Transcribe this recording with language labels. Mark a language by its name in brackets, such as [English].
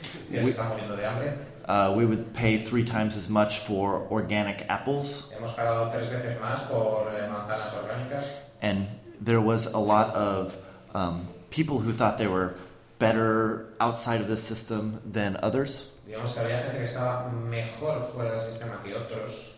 [English] We would pay three times as much for organic apples. [Spanish] Hemos pagado tres veces más por manzanas orgánicas. [English] And there was a lot of people who thought they were better outside of the system than others. [Spanish] digamos que había gente que estaba mejor fuera del sistema que otros.